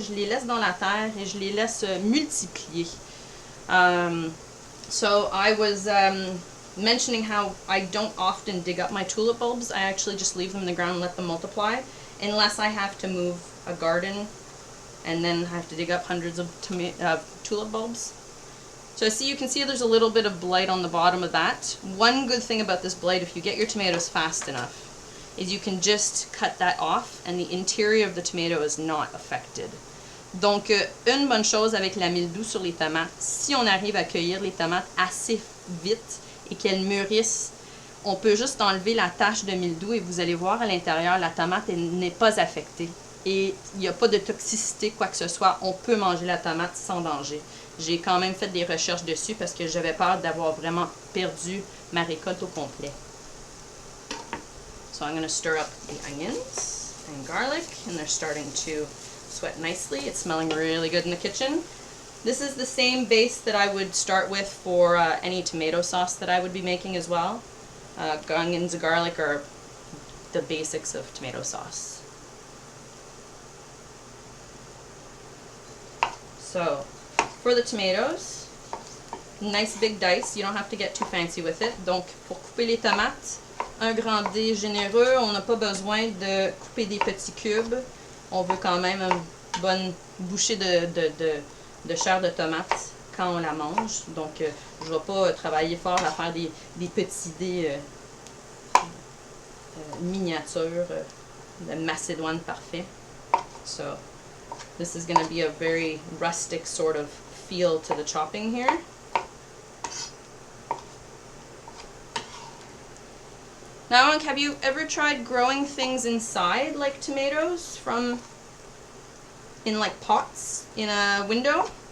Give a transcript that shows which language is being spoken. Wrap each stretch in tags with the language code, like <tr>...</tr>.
<fr>Je les laisse dans la terre et je les laisse multiplier.</fr> <en>So I was mentioning how I don't often dig up my tulip bulbs. I actually just leave them in the ground and let them multiply, unless I have to move a garden and then have to dig up hundreds of tulip bulbs. So you can see there's a little bit of blight on the bottom of that. One good thing about this blight, if you get your tomatoes fast enough, is you can just cut that off and the interior of the tomato is not affected.</en> <fr>Donc, une bonne chose avec la mildiou sur les tomates, si on arrive à cueillir les tomates assez vite et qu'elles mûrissent, on peut juste enlever la tache de mildiou et vous allez voir à l'intérieur, la tomate n'est pas affectée. et il n'y a pas de toxicité, quoi que ce soit. On peut manger la tomate sans danger. J'ai quand même fait des recherches dessus parce que j'avais peur d'avoir vraiment perdu ma récolte au complet.</fr> <en>So I'm going to stir up the onions and garlic, and they're starting to sweat nicely. It's smelling really good in the kitchen. This is the same base that I would start with for any tomato sauce that I would be making as well. Onions and garlic are the basics of tomato sauce. So, for the tomatoes, nice big dice. You don't have to get too fancy with it.</en> <fr>Donc, pour couper les tomates, un grand dé généreux. On n'a pas besoin de couper des petits cubes. On veut quand même une bonne bouchée de chair de tomate quand on la mange. Donc, je ne vais pas travailler fort à faire des petits dés miniatures de Macédoine parfait.</fr> <en>So, this is going to be a very rustic sort of feel to the chopping here. Now, have you ever tried growing things inside like tomatoes in like pots in a window?</en>